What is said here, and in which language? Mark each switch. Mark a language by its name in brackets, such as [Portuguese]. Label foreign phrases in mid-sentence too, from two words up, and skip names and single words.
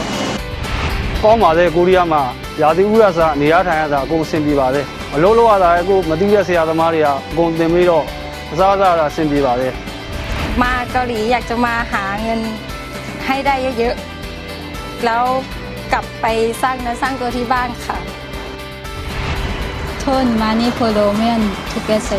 [Burmese] ကောင်းပါလေကိုရီးယားမှာရာသီဥတုဆာနေရာထိုင်ရတာအကုန်အဆင်ပြေပါလေအလုပ်လုပ်ရတာလည်းကိုမသိတဲ့ဆရာသမားတွေကအကုန်သင်ပြီးတော့အစားအစာအဆင်ပြေပါလေ [Thai] มาเกาหลีอยากจะมาหาเงินให้ได้เยอะๆแล้วกลับไปสร้างเนื้อสร้างตัวที่บ้านค่ะ [Korean] 돈 많이 벌어오면 좋겠어요.